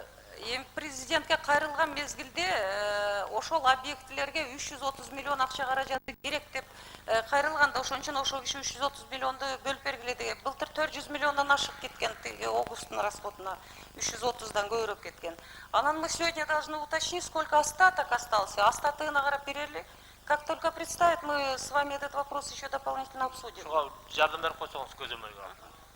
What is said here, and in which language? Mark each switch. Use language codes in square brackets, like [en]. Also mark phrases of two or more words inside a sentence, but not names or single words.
[ky] Эми президентке кайрылган мезгилде ошол объектилерге 330 миллион акча каражаты керек деп кайрылганда, ошон үчүн ошол киши 330 миллионду бөлүп бергиле деген. Былтыр 400 миллиондон ашык кеткен, Огустун расходуна 330дан көбүрөөк кеткен. [ru] Анан мы сегодня должны уточнить, сколько остаток остался. [ky] Остатыгына карап берели. [ru] Как только представят, мы с вами этот вопрос еще дополнительно обсудим. [ky] Жардам берип койсоңуз көзөмөлгө.